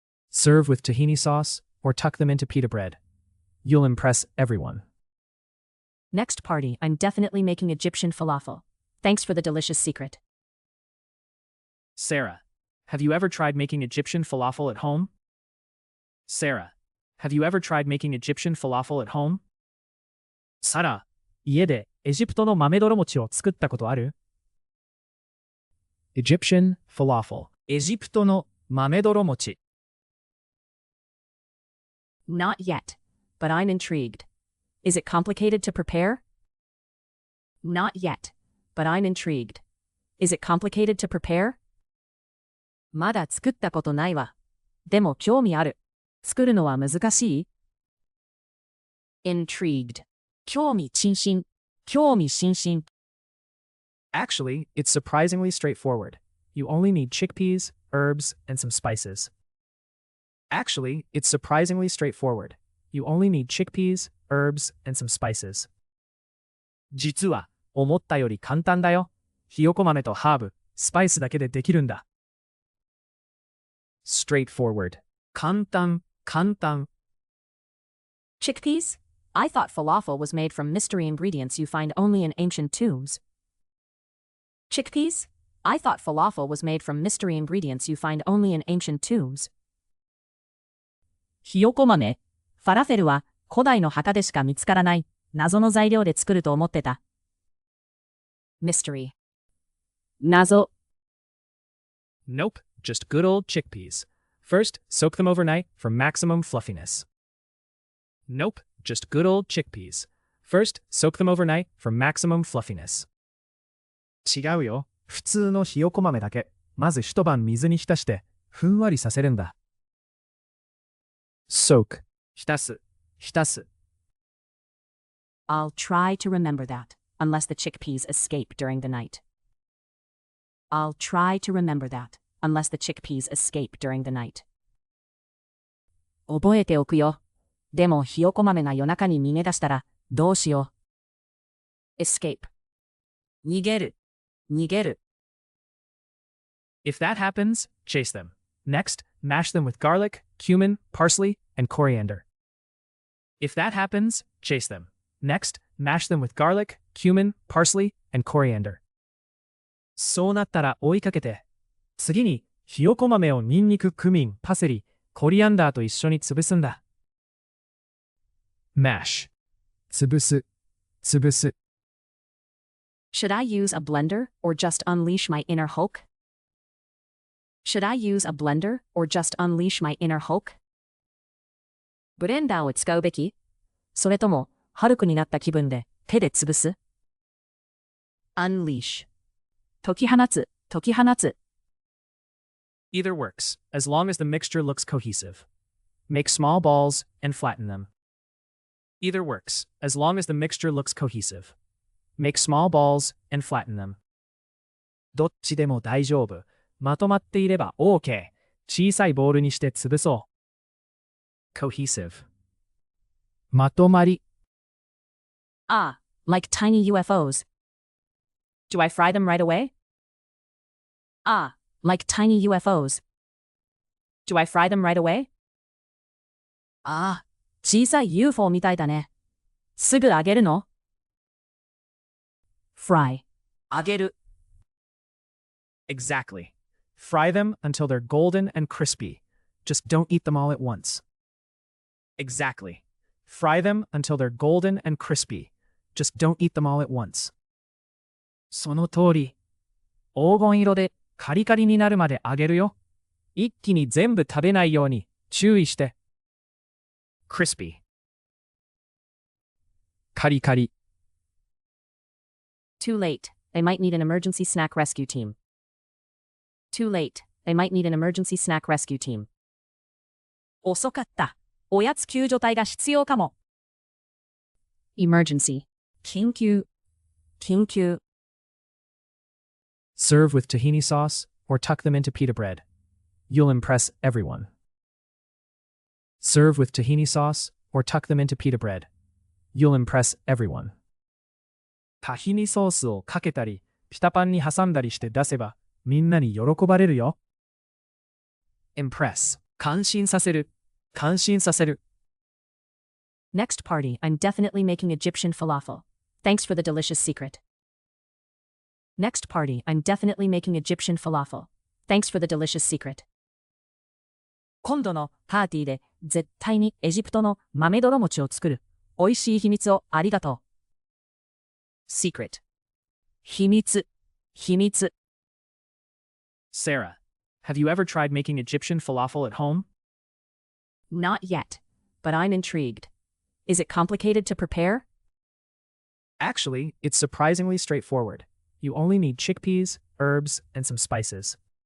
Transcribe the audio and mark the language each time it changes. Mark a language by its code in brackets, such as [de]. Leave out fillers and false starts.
[en] Serve with tahini sauce or tuck them into pita bread. You'll impress everyone. Next party, I'm definitely making Egyptian falafel. Thanks for the delicious secret. Sarah, have you ever tried making Egyptian falafel at home? Sarah, have you ever tried making Egyptian falafel at home? [ja] サラ、家でエジプトの豆泥餅を作ったことある? Egyptian falafel. エジプトの豆泥餅. [en] Not yet, but I'm intrigued. Is it complicated to prepare? Not yet, but I'm intrigued. Is it complicated to prepare? [ja] まだ作ったことないわ。でも興味ある。作るのは難しい?Intrigued. 興味津々。興味津々。 [en] Actually, it's surprisingly straightforward. You only need chickpeas, herbs, and some spices. Actually, it's surprisingly straightforward. You only need chickpeas, herbs, and some spices. [ja] 実は、思ったより簡単だよ。ひよこ豆とハーブ、スパイスだけでできるんだ。 Straightforward. 簡単、簡単。 [en] Chickpeas? I thought falafel was made from mystery ingredients you find only in ancient tombs. Chickpeas? I thought falafel was made from mystery ingredients you find only in ancient tombs. [ja] ひよこ豆。ファラフェルは古代の墓でしか見つからない謎の材料で作ると思ってた。 Mystery. 謎。 [en] Nope, just good old chickpeas. First, soak them overnight for maximum fluffiness. Nope, just good old chickpeas. First, soak them overnight for maximum fluffiness. [ja] 違うよ。普通のひよこ豆だけ。まず一晩水に浸して、ふんわりさせるんだ。 Soak. 浸す。浸す。 [en] I'll try to remember that, unless the chickpeas escape during the night. I'll try to remember that, unless the chickpeas escape during the night. [ja] 覚えておくよ。でもひよこ豆が夜中に逃げ出したら、どうしよう。 Escape. 逃げる。逃げる。 [en] If that happens, chase them. Next, mash them with garlic, cumin, parsley, and coriander. If that happens, chase them. Next, mash them with garlic, cumin, parsley, and coriander. [ja] そうなったら追いかけて。次に、ひよこ豆をニンニク、クミン、パセリ、コリアンダーと一緒に潰すんだ。 Mash. 潰す。潰す。 [en] Should I use a blender or just unleash my inner Hulk? Should I use a blender or just unleash my inner Hulk? [ja] ブレンダーを使うべき？それとも、ハルクになった気分で手で潰す？ Unleash. 解き放つ、解き放つ。 [en] Either works, as long as the mixture looks cohesive. Make small balls and flatten them. Either works, as long as the mixture looks cohesive. Make small balls and flatten them. [ja] どっちでも大丈夫。まとまっていれば OK。小さいボールにして潰そう。 Cohesive. まとまり。 [en] Ah, like tiny UFOs. Do I fry them right away? Ah, like tiny UFOs. Do I fry them right away? [ja] ああ、小さい UFO みたいだね。すぐ揚げるの？ Fry. 揚げる。 [en] Exactly. Fry them until they're golden and crispy. Just don't eat them all at once. Exactly. Fry them until they're golden and crispy. Just don't eat them all at once. [ja] その通り。黄金色でカリカリになるまで揚げるよ。一気に全部食べないように注意して。 [en] crispy. [ja] カリカリ。 [en] Too late. They might need an emergency snack rescue team. Too late. They might need an emergency snack rescue team. [ja] 遅かった。おやつ救助隊が必要かも。 Emergency. 緊急。緊急。 [en] Serve with tahini sauce or tuck them into pita bread. You'll impress everyone. Serve with tahini sauce or tuck them into pita bread. You'll impress everyone. [ja] タヒニソースをかけたり、ピタパンに挟んだりして出せば、みんなに喜ばれるよ。 Impress. 感心させる。感心させる。 [en] Next party, I'm definitely making Egyptian falafel. Thanks for the delicious secret. Next party, I'm definitely making Egyptian falafel. Thanks for the delicious secret. [ja] 今度のパーティーで絶対にエジプトの豆泥餅を作る。美味しい秘密をありがとう。 Secret. 秘密。秘密。 [en] Sarah, have you ever tried making Egyptian falafel at home? Not yet, but I'm intrigued. Is it complicated to prepare? Actually, it's surprisingly straightforward. You only need chickpeas, herbs, and some spices.